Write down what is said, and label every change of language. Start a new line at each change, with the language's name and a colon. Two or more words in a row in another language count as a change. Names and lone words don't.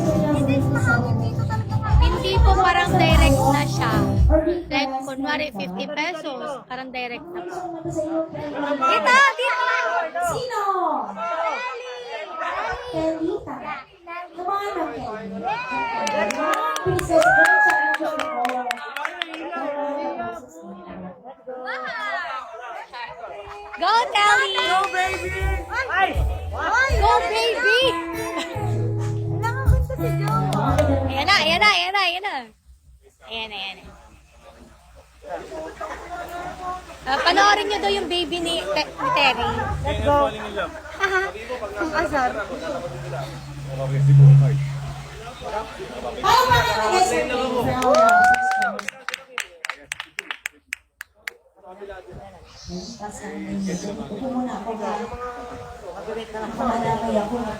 Filipino: Hindi po, parang direct na siya. Like, kunwari 50 pesos, parang direct na po. Dito! Dito! Sino? Kelita. Kumana, Kelly. Princess, ganun sa action ko.
English: Go, Telly! Go, baby! Go, baby!
Filipino: Ayan na, ayan na, ayan na, ayan na. Ayan na, ayan na. Panoorin niyo daw yung baby ni Terry.
English: Let's go.
Filipino: Ang asar.
Cebuano: Ayaw ba ka guys?
Filipino: Upo muna ako ba? Madamay ako.